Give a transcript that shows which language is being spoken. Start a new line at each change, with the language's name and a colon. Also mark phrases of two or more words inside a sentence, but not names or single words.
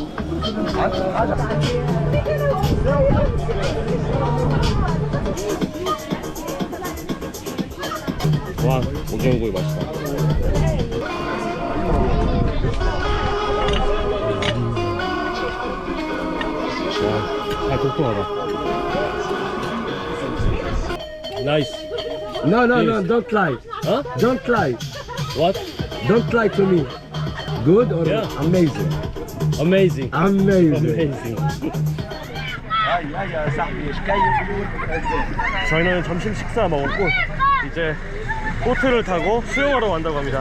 Korean: 와, 오징어구이 맛있다. 잘 도톰하다.
English: Nice. No, no, no, Yes. don't lie. Huh? Don't lie. What? Don't lie to me. Good or Yeah. amazing? Amazing. Amazing. Amazing.
Arabic: يا صاحبي ايش كاين
Korean: 저희는 점심 식사 먹었고 이제 보트를 타고 수영하러 간다고 합니다.